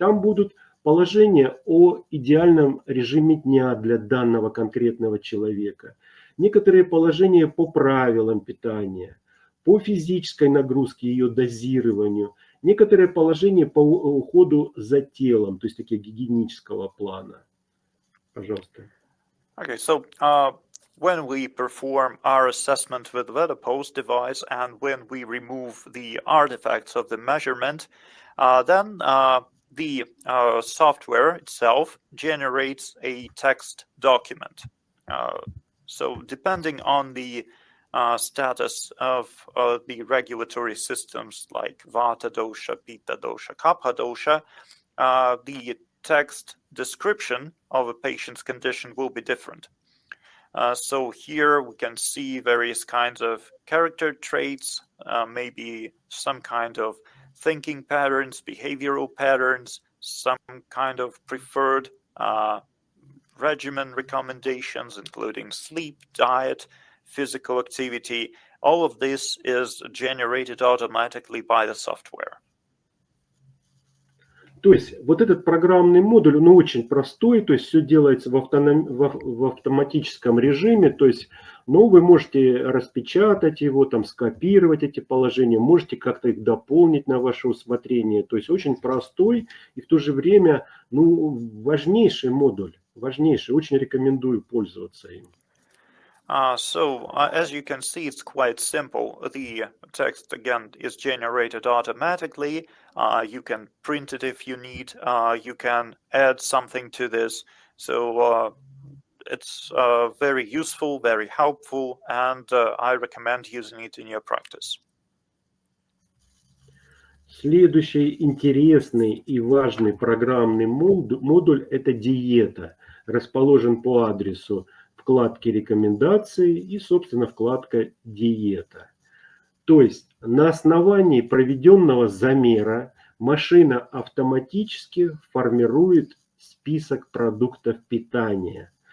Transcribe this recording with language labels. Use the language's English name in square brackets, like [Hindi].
[Russian] Там будут положения о идеальном режиме дня для данного конкретного человека. Некоторые положения по правилам питания, по физической нагрузке, ее дозированию, некоторые положения по уходу за телом, то есть такие гигиенического плана. Пожалуйста. [English] Okay, so when we perform our assessment with VedaPulse device and when we remove the artifacts of the measurement, then the software itself generates a text document. So depending on the status of the regulatory systems like Vata dosha, Pitta dosha, Kapha dosha, the text description of a patient's condition will be different. So here we can see various kinds of character traits, maybe some kind of thinking patterns, behavioral patterns, some kind of preferred regimen recommendations, including sleep, diet, physical activity. All of this is generated automatically by the software. [Russian] То есть вот этот программный модуль, он очень простой, то есть все делается в автоматическом режиме, то есть, но вы можете распечатать его, там, скопировать эти положения, можете как-то их дополнить на ваше усмотрение, то есть очень простой и в то же время, ну, важнейший модуль, важнейший, очень рекомендую пользоваться им. [English] So as you can see, it's quite simple. The text again is generated automatically. You can print it if you need. You can add something to this. So it's very useful, very helpful, and I recommend using it in your practice. [Russian] Следующий интересный и важный программный модуль – это диета, расположен по адресу вкладки рекомендации и, собственно, вкладка диета. То есть на основании проведенного замера машина автоматически формирует список продуктов питания.